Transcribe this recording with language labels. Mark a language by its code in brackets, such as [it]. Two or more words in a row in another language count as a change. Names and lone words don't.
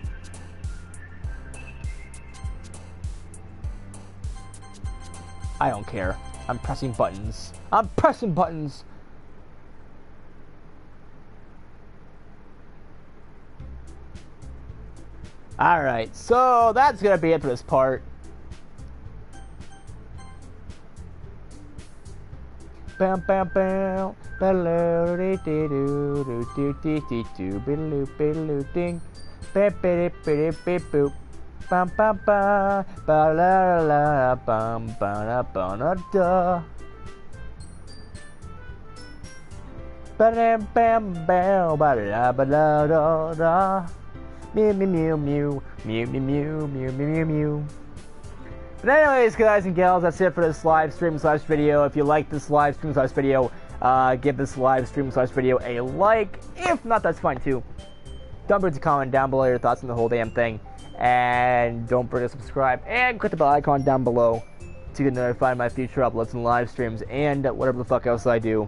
[en] I don't care. I'm pressing buttons. I'm pressing buttons! Alright, so that's gonna be it for this part. Bam bam bam. Ding. Bam bam bam. Ba la la bam ba ba da. Bam bam bam ba la da da. Mew mew mew mew mew mew mew mew mew mew. But anyways, guys and gals, that's it for this live stream slash video. If you like this live stream slash video, give this live stream slash video a like. If not, that's fine too. Don't forget to comment down below your thoughts on the whole damn thing. And don't forget to subscribe and click the bell icon down below to get notified of my future uploads and live streams and whatever the fuck else I do.